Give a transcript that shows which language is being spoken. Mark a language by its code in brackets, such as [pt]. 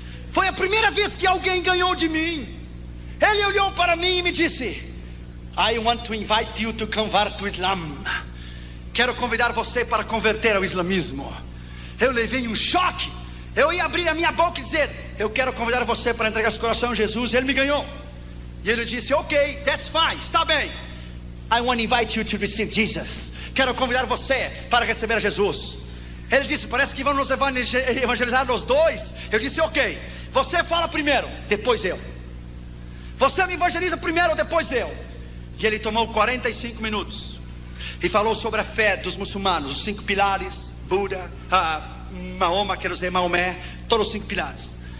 [pt] Foi a primeira vez que alguém ganhou de mim. Ele olhou para mim e me disse: [en] I want to invite you to convert to Islam. [pt] Quero convidar você para converter ao islamismo. Eu levei um choque. Eu ia abrir a minha boca e dizer: eu quero convidar você para entregar seu coração a Jesus. Ele me ganhou. E ele disse: ok, [en] that's fine, [pt] está bem. [en] I want to invite you to receive Jesus. [pt] Quero convidar você para receber a Jesus. Ele disse: parece que vamos nos evangelizar os dois. Eu disse: ok, você fala primeiro, depois eu. Você me evangeliza primeiro, depois eu. E ele tomou 45 minutos e falou sobre a fé dos muçulmanos, os 5 pilares, Buda, Mahoma, quero dizer Maomé, todos os 5 pilares.